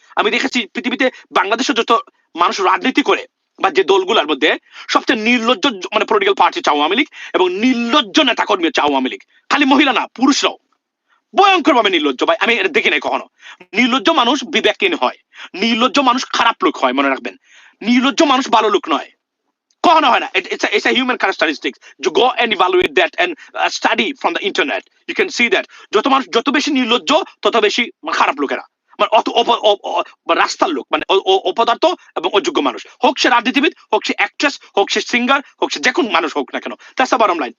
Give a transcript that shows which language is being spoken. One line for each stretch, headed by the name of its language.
Bangla: আমি দেখেছি পৃথিবীতে বাংলাদেশে যত মানুষ রাজনীতি করে বা যে দলগুলোর মধ্যে সবচেয়ে নির্লজ্জ মানে পলিটিক্যাল পার্টি হচ্ছে আওয়ামী লীগ, এবং নির্লজ্জ নেতা কর্মী হচ্ছে আওয়ামী লীগ। খালি মহিলা না, পুরুষরাও ভয়ঙ্কর ভাবে নির্লজ্জ। ভাই আমি এটা দেখি নাই কখনো। নির্লজ্জ মানুষ বিবেকহীন হয়, নির্লজ্জ মানুষ খারাপ লোক হয়, মনে রাখবেন। নির্লজ্জ মানুষ ভালো লোক নয়, কখনো হয় না।
English: It's a human characteristics. You go and evaluate that and study from the internet. You can see that
Bangla: যত বেশি নির্লজ্জ তত বেশি খারাপ লোকেরা, মানে রাস্তার লোক, মানে অপদার্থ এবং অযোগ্য মানুষ, হোক সে রাজনীতিবিদ, হোক সে অ্যাক্ট্রেস, হোক সে সিঙ্গার, হোক সে যে কোনো মানুষ হোক না কেন।
English: That's the bottom line.